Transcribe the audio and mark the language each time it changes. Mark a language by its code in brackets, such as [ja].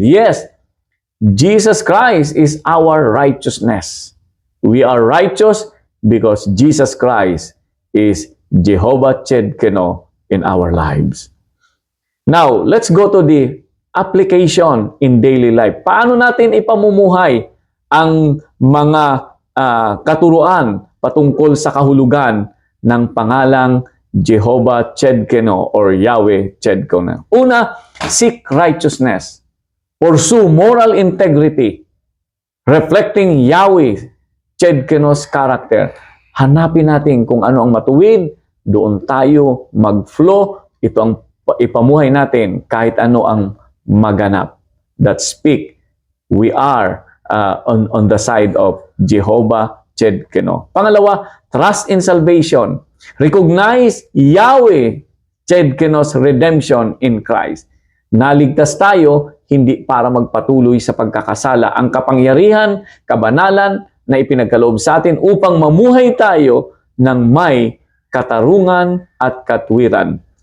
[en] Yes, Jesus Christ is our righteousness. We are righteous because Jesus Christ is Jehovah Tsidkeno in our lives. Now, let's go to the application in daily life. [tl] Paano natin ipamumuhay ang mga katuruan patungkol sa kahulugan ng pangalang Jehovah Tsidkeno or Yahweh Tsidkeno? Una, [en] seek righteousness. Pursue moral integrity, reflecting Yahweh Tsidkeno's character. [tl] Hanapin natin kung ano ang matuwid doon tayo mag-flow. Ito ang ipamuhay natin kahit ano ang maganap. [en] That speak, we are on the side of Jehovah Tsidkenu. [tl] Pangalawa, [en] trust in salvation. Recognize Yahweh Tsidkenu's redemption in Christ. [tl] Naligtas tayo hindi para magpatuloy sa pagkakasala. Ang kapangyarihan, kabanalan na ipinagkaloob sa atin upang mamuhay tayo ng may katarungan at katwiran.